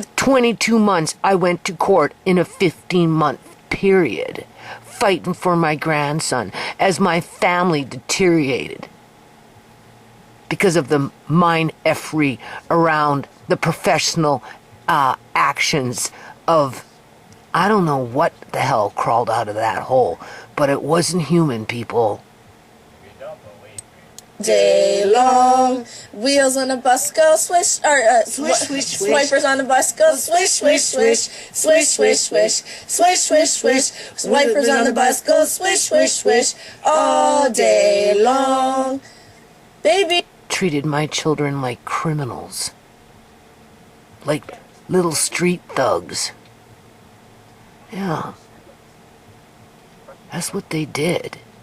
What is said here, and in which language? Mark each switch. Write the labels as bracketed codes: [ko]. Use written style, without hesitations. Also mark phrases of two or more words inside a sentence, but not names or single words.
[en] 22 months I went to court in a 15-month period, fighting for my grandson as my family deteriorated because of the mind-effery around the professional actions of, I don't know what the hell crawled out of that hole, but it wasn't human, people. day long. Wheels on the bus go swish, or Swish, swish, swish. swipers on the bus go swish, swish, swish, swish, swish, swish, swish, swish, swish. Swipers on the bus go swish, swish, swish, all day long. Baby. Treated my children like criminals, like little street thugs. Yeah, that's what they did.